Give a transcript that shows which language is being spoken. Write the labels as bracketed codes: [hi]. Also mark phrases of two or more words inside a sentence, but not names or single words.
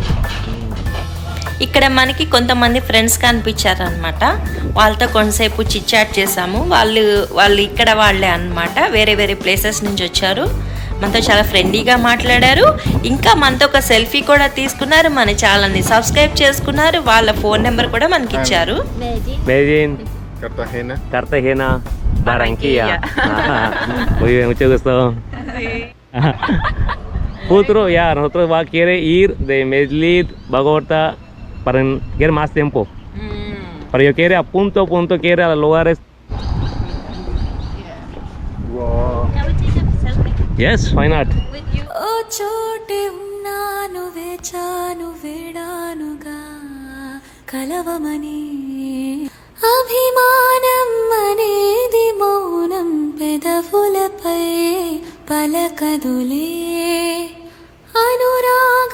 [te] ఇక్కడ మనకి కొంతమంది ఫ్రెండ్స్ కనిపించారనమాట. వాళ్ళతో కొంతసేపు చిట్చాట్ చేసాము. వాళ్ళు ఇక్కడ వాళ్ళే అన్నమాట, వేరే వేరే ప్లేసెస్ నుంచి వచ్చారు. మనతో చాలా ఫ్రెండ్లీగా మాట్లాడారు. ఇంకా మనతో ఒక సెల్ఫీ కూడా తీసుకున్నారు. మన ఛానల్ని సబ్స్క్రైబ్ చేసుకున్నారు. వాళ్ళ [en] phone number [te] కూడా మనకి ఇచ్చారు. [es] Cartagena, Barranquilla. Muy bien, mucho gusto. Futuro ya, nosotros quiere ir de Medellín, Bogotá, quiere más tiempo. Pero yo quiere a punto, quiere a los lugares. [en] Wow. Yes, why not? [te] ఓ చోటే ఉన్నాను వేచాను వేడానుగా కలవమని అభిమానం అనేది మౌనం పెదవులపై పలకదులే అనురాగం.